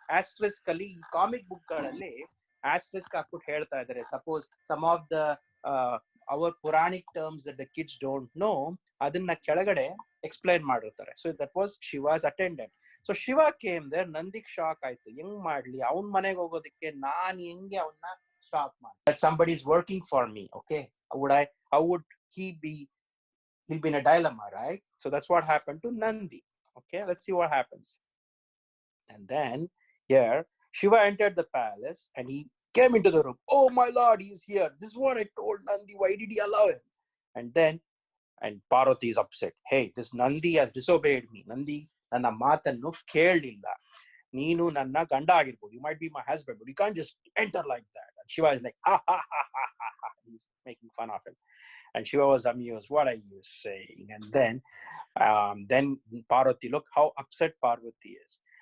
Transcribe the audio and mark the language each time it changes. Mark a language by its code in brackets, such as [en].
[kn] Asterisk ಅಲ್ಲಿ ಈ comic book ಗಳಲ್ಲಿ ಆಸ್ಟ್ರಿಸ್ಕ್ ಹಾಕ್ಬಿಟ್ಟು ಹೇಳ್ತಾ ಇದಾರೆ. [en] suppose some of the our puranic terms that the kids don't know, [kn] ಅದನ್ನ ಕೆಳಗಡೆ ಎಕ್ಸ್ಪ್ಲೈನ್ ಮಾಡಿರ್ತಾರೆ. [en] So that was Shiva's attendant. So Shiva came there. [kn] ನಂದಿಗ್ shock ಆಯ್ತು, ಹೆಂಗ್ ಮಾಡ್ಲಿ ಅವನ್ ಮನೆಗೆ ಹೋಗೋದಕ್ಕೆ, ನಾನ್ ಹೆಂಗೆ ಅವನ್ನ ಸ್ಟಾಪ್ ಮಾಡಿ. [en] That somebody is working for me. Okay, how would he'll be in a dilemma, right? So that's what happened to Nandi. Okay, let's see what happens. And then here Shiva entered the palace and he came into the room. Oh my lord, he's here, this is what I told Nandi, why did he allow him? And Parvati is upset. Hey, this Nandi has disobeyed me. [kn] Nandi ನನ್ನ ಮಾತನ್ನು ಕೇಳಲಿಲ್ಲ. ನೀನು ನನ್ನ ಗಂಡ ಆಗಿರ್ಬೋದು, [en] you might be my husband, but you can't just enter like that. And Shiva is like, ha ha ha ha ha ha. He's making fun of him. And Shiva was amused. What are you saying? And then Parvati, look how upset Parvati is.